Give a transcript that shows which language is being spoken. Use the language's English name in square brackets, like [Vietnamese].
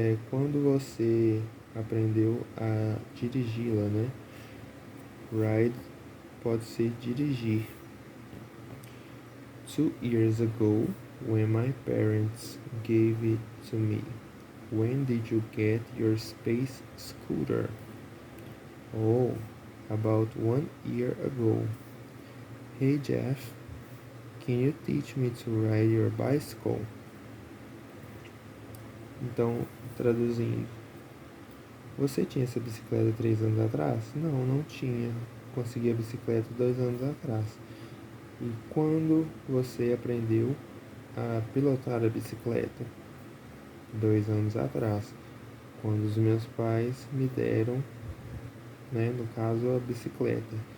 [Portuguese] Quando você aprendeu a dirigi-la, né? Ride pode ser dirigir. [English] 2 years ago, when my parents gave it to me. When did you get your space scooter? Oh, about 1 year ago. Hey Jeff, can you teach me to ride your bicycle? [Portuguese] Então, traduzindo. Você tinha essa bicicleta 3 anos atrás? Não, não tinha. Consegui a bicicleta 2 anos atrás. E quando você aprendeu a pilotar a bicicleta? 2 anos atrás. Quando os meus pais me deram, né, no caso, a bicicleta.